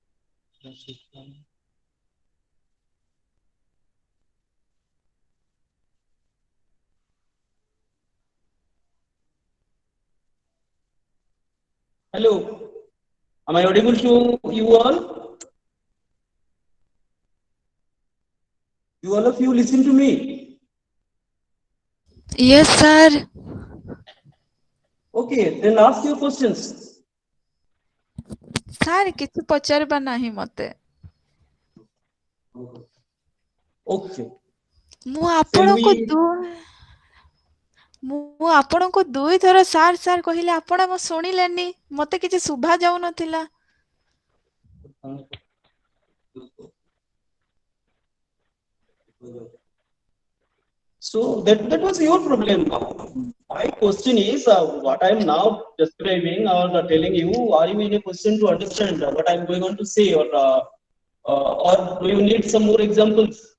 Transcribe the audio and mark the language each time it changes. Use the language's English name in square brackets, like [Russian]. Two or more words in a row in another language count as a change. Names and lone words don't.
[English] Hello. Am I audible to you all? You all of you listen to me. Yes, sir. Okay, then ask your questions. [Odia] ସାର୍ କିଛି ପଚାରିବା ନାହିଁ ମତେ। [English] Okay. [Odia] ମୁଁ [English] Shall [Odia] ଆପଣଙ୍କୁ [English] we? [Odia] ମୁଁ ଆପଣଙ୍କୁ ଦୁଇଥର ସାର୍ ସାର୍ କହିଲେ ଆପଣ ମୋ ଶୁଣିଲେନି। ମତେ କିଛି ଶୁଭା ଯାଉନଥିଲା। [English] So that was your problem. My question is, what I am now describing or telling you, are you in a position to understand what I am going on to say, or do you need some more examples?